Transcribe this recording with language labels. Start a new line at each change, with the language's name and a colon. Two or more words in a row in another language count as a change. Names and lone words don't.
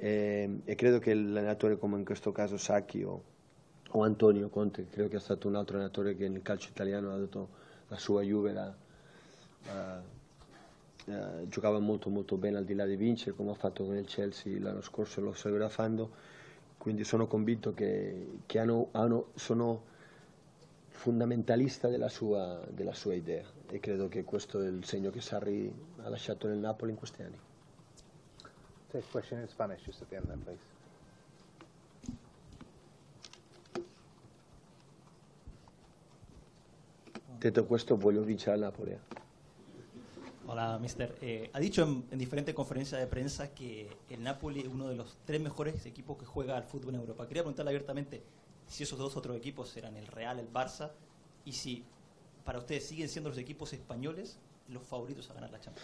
Italian: e credo che l'allenatore come in questo caso Sacchi o Antonio Conte, credo che è stato un altro allenatore che nel calcio italiano ha dato la sua Juve, giocava molto molto bene al di là di vincere, come ha fatto con il Chelsea l'anno scorso e lo seguirà facendo, quindi sono convinto che sono fundamentalista della sua idea, e credo che questo è il segno che Sarri ha lasciato nel Napoli in questi anni.
English: Take a question in Spanish just at the end then, please.
Italian: Detto questo, voglio vincere al Napoli.
Spanish: Hola, mister. Ha dicho en diferentes conferencias de prensa que el Napoli es uno de los 3 mejores equipos que juega al fútbol en Europa. Quería preguntarle abiertamente si esos 2 otros equipos eran el Real, el Barça, y si para ustedes siguen siendo los equipos españoles los favoritos a ganar la Champions.